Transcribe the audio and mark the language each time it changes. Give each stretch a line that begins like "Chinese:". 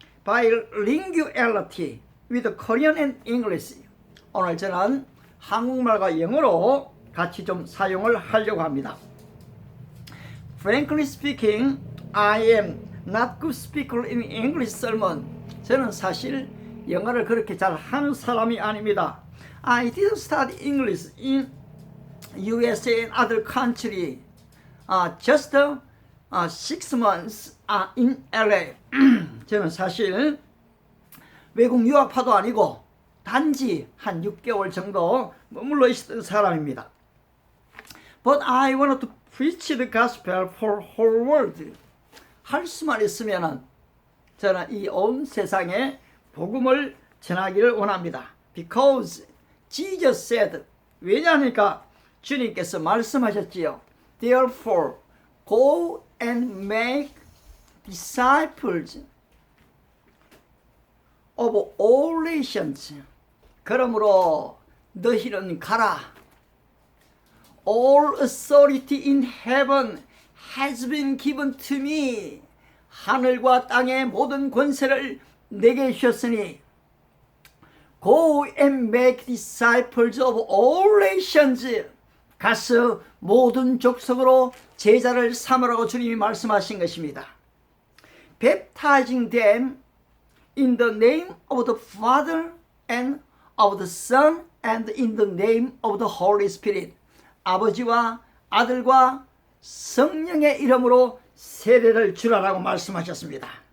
English: bilinguality with Korean and English.
Korean: 오늘 저는 한국말과 영어로 같이 좀 사용을 하려고 합니다.
English: Frankly speaking, I am not good speaker in English sermon.
Korean: 저는 사실 영어를 그렇게 잘 하는 사람이 아닙니다.
English: I didn't study English in USA and other country. Just 6 months in LA.
Korean: 저는 사실 외국 유학파도 아니고 단지 한 6개월 정도 머물러 있었던 사람입니다.
English: But I wanted to preach the gospel for whole world.
Korean: 할 수만 있으면은 저는 이 온 세상에 복음을 전하기를 원합니다.
English: Because Jesus said,
Korean: 왜냐하니까 주님께서 말씀하셨지요.
English: Therefore, go and make disciples of all nations.
Korean: 그러므로 너희는 가라.
English: All authority in heaven has been given to me.
Korean: 하늘과 땅의 모든 권세를 내게 주셨으니
English: Go and make disciples of all nations.
Korean: 가서 모든 족속으로 제자를 삼으라고 주님이 말씀하신 것입니다.
English: Baptizing them in the name of the Father and of the Son and in the name of the Holy Spirit.
Korean: 아버지와 아들과 성령의 이름으로 세례를 주라라고 말씀하셨습니다.